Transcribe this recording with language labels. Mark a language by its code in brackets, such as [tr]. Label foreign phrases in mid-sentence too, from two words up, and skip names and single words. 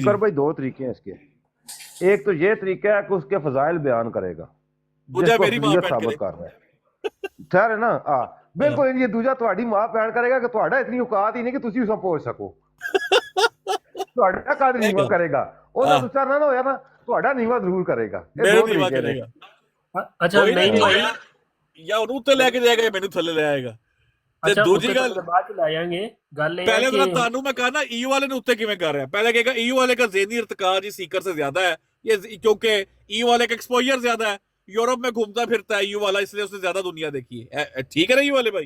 [ur] سیکر بھائی دو طریقے ہیں اس کے۔ ایک تو یہ طریقہ ہے کہ اس کے فضائل بیان کرے گا جس کو میری ماں فضیلت بہن کرے ثابت کر رہا ہے، ٹھہر ہے نا؟ ہاں بالکل، [pa] یہ دوجا تہاڈی ماں بہن کرے گا کہ تہاڈا اتنی اوقات ہی نہیں کہ تسی اس کو پہنچ سکو، تہاڈا قدر نیوا کرے گا، ਉਹਦਾ ਦੂਜਾ ਨਾ ਹੋਇਆ ਨਾ ਤੁਹਾਡਾ ਨੀਵਾ ਜ਼ਰੂਰ ਕਰੇਗਾ। ਇਹ ਦੋ ਤਰੀਕੇ ਨੇ। [ur] اچھا نہیں بھائی، [pa] یا انہوں تے لے کے جائے گا یا مینوں تھلے لے آئے گا۔ اچھا دوسری گل بعد چ لے جائیں گے، گل یہ پہلے ہے تو کہ تانوں میں کہا نا ایو والے نے اتنے کیویں کر رہا ہے، [ur] پہلے کہے گا ایو والے کا ذہنی ارتقاء جی سیکر سے زیادہ ہے، یہ کیونکہ ایو والے کا ایکسپوجر زیادہ ہے، یورپ میں گھومتا پھرتا ہے ایو والا، اس لیے اس نے زیادہ دنیا دیکھی ہے، ٹھیک ہے نا ایو والے بھائی؟